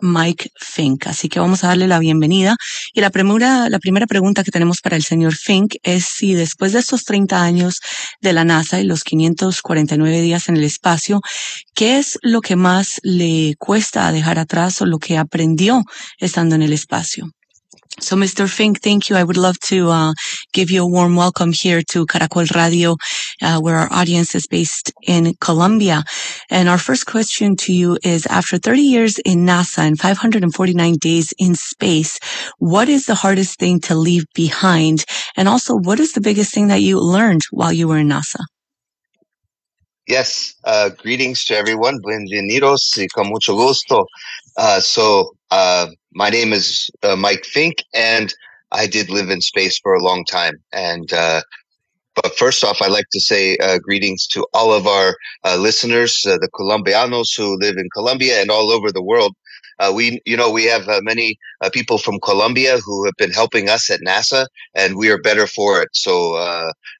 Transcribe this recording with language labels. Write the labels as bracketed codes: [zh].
[es] Mike Fink. Así que vamos a darle la bienvenida. Y la primera pregunta que tenemos para el señor Fink es si después de estos 30 años de la NASA y los 549 días en el espacio, ¿qué es lo que más le cuesta dejar atrás o lo que aprendió estando en el espacio? [en] So, Mr. Fink, thank you. I would love to give you a warm welcome here to Caracol Radio, where our audience is based in Colombia. And our first question to you is, after 30 years in NASA and 549 days in space, what is the hardest thing to leave behind? And also, what is the biggest thing that you learned while you were in NASA? Yes, greetings to everyone. [es] Bienvenidos y con mucho gusto. [en] My name is Mike Fink, and I did live in space for a long time. But first off, I'd like to say greetings to all of our listeners, the Colombianos who live in Colombia and all over the world. We have many people from Colombia who have been helping us at NASA, and we are better for it.